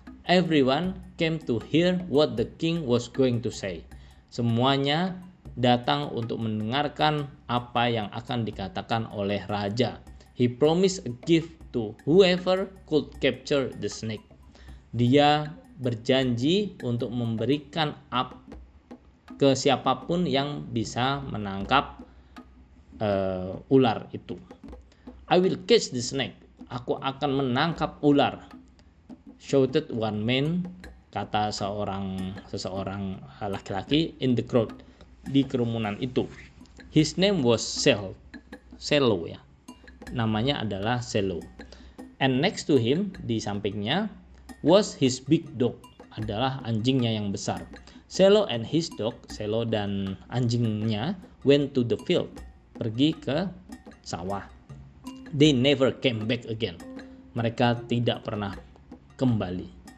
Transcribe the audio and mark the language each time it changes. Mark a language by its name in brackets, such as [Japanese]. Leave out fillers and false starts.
[English] Everyone came to hear what the king was going to say. [Indonesian] Semuanya datang untuk mendengarkan apa yang akan dikatakan oleh raja. [English] He promised a gift to whoever could capture the snake. [Indonesian] Dia berjanji untuk memberikan ke siapapun yang bisa menangkap ular itu. [English] I will catch the snake. [Indonesian] Aku akan menangkap ular. [English] Shouted one man, [Indonesian] kata seseorang laki-laki [English] in the crowd, [Indonesian] di kerumunan itu. [English] His name was Selo ya. [Indonesian] Namanya adalah Selo. [English] And next to him, [Indonesian] di sampingnya, [English] was his big dog, [Indonesian] adalah anjingnya yang besar. [English] Selo and his dog, [Indonesian] Selo dan anjingnya, [English] went to the field, [Indonesian] pergi ke sawah. [English] They never came back again. [Indonesian] Mereka tidak pernah kembali.